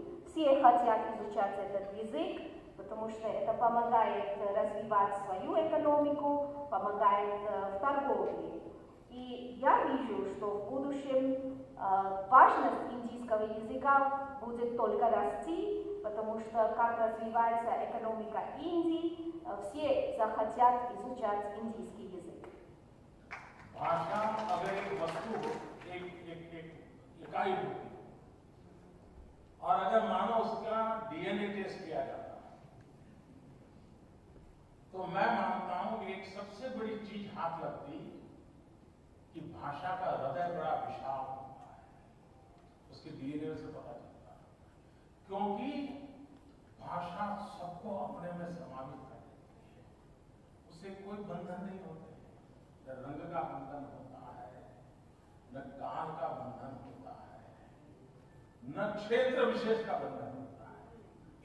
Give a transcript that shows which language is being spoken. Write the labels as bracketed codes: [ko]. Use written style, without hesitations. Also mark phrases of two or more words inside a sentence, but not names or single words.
[ru] Все хотят изучать этот язык, потому что это помогает развивать свою экономику, помогает в торговле. И я вижу, что в будущем важность индийского языка будет только расти, потому что как развивается экономика Индии, все захотят изучать индийский язык. [hi] भाषा अगर एक वस्तु हो, एक इकाई होती है, और अगर मानो उसका डीएनए टेस्ट किया जाता है, तो मैं मानता हूं कि एक सबसे बड़ी चीज हाथ लगती कि भाषा का हृदय बड़ा विशाल होता है, उसके डीएनए से पता चलता है, क्योंकि भाषा सबको अपने में समावित कर देती है, उससे कोई बंधन नहीं होते, न रंग का बंधन होता है, न काल का न क्षेत्र विशेष का बंधन होता है।